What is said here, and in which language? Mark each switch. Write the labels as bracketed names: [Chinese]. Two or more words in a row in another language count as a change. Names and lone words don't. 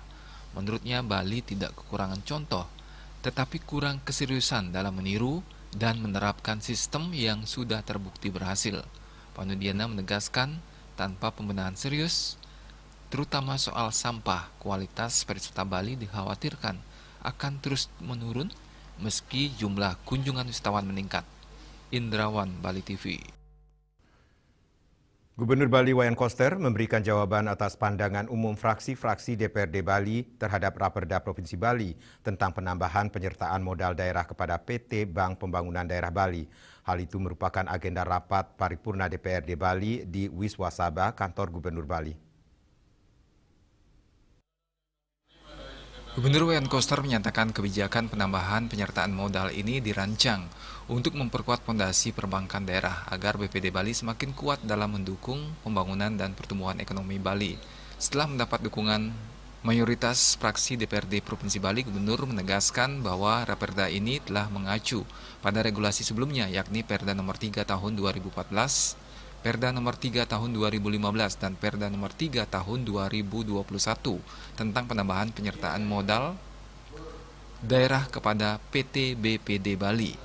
[Indonesian] Menurutnya Bali tidak kekurangan contoh, tetapi kurang keseriusan dalam meniru dan menerapkan sistem yang sudah terbukti berhasil. Panudiana menegaskan tanpa pembenahan serius, terutama soal sampah, kualitas pariwisata Bali dikhawatirkan akan terus menurun meski jumlah kunjungan wisatawan meningkat. Indrawan, Bali TV. Gubernur Bali Wayan Koster memberikan jawaban atas pandangan umum fraksi-fraksi DPRD Bali terhadap Raperda Provinsi Bali tentang penambahan penyertaan modal daerah kepada PT Bank Pembangunan Daerah Bali. Hal itu merupakan agenda rapat paripurna DPRD Bali di Wiswasaba, kantor Gubernur Bali. Gubernur Wayan Koster menyatakan kebijakan penambahan penyertaan modal ini dirancang untuk memperkuat fondasi perbankan daerah agar BPD Bali semakin kuat dalam mendukung pembangunan dan pertumbuhan ekonomi Bali. Setelah mendapat dukungan mayoritas fraksi DPRD Provinsi Bali, Gubernur menegaskan bahwa Raperda ini telah mengacu pada regulasi sebelumnya, yakni Perda Nomor 3 Tahun 2014, Perda Nomor 3 Tahun 2015 dan Perda Nomor 3 Tahun 2021 tentang penambahan penyertaan modal daerah kepada PT BPD Bali.